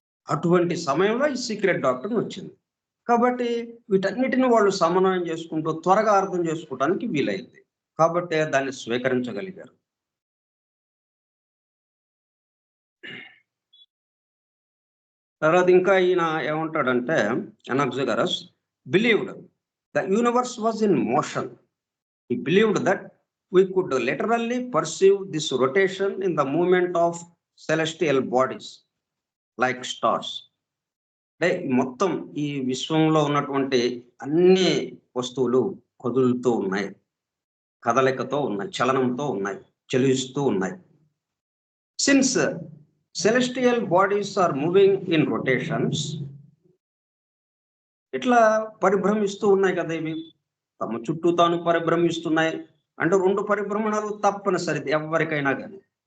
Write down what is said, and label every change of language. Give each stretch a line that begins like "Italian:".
Telugu: అటువంటి సమయంలో ఈ సీక్రెట్ డాక్టర్ వచ్చింది. కాబట్టి వీటన్నిటిని వాళ్ళు సమన్వయం చేసుకుంటూ త్వరగా అర్థం చేసుకోవడానికి వీలైంది. కాబట్టి దాన్ని స్వీకరించగలిగారు. తర్వాత ఇంకా ఈయన ఏమంటాడంటే
English: Anaxagoras believed the universe was in motion. He believed that we could literally perceive this rotation in the movement of celestial bodies like stars.
Telugu: అంటే మొత్తం ఈ విశ్వంలో ఉన్నటువంటి అన్ని వస్తువులు కదులుతూ ఉన్నాయి, కదలికతో ఉన్నాయి, చలనంతో ఉన్నాయి, చలిస్తూ ఉన్నాయి.
English: since celestial bodies are moving in rotations,
Telugu: ఇట్లా పరిభ్రమిస్తూ ఉన్నాయి కదా ఇవి, తమ చుట్టూ తాను పరిభ్రమిస్తున్నాయి అంటే 2 పరిభ్రమణాలు తప్పనిసరిది ఎవరికైనా కానీ.